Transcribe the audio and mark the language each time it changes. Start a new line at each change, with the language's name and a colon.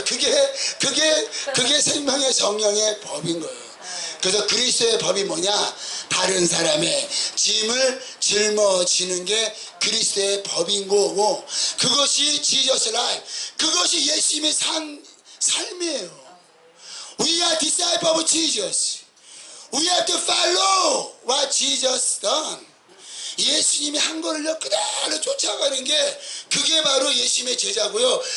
Korean: 그게 생명의 성령의 법인 거예요. 그래서 그리스도의 법이 뭐냐? 다른 사람의 짐을 짊어지는 게 그리스도의 법인 거고, 그것이
English: Jesus life,
Korean: 그것이 예수님의 삶이에요.
English: We are disciple of Jesus. We have to follow what Jesus done.
Korean: 예수님이 한 거를요 그대로 쫓아가는 게 그게 바로 예수님의 제자고요.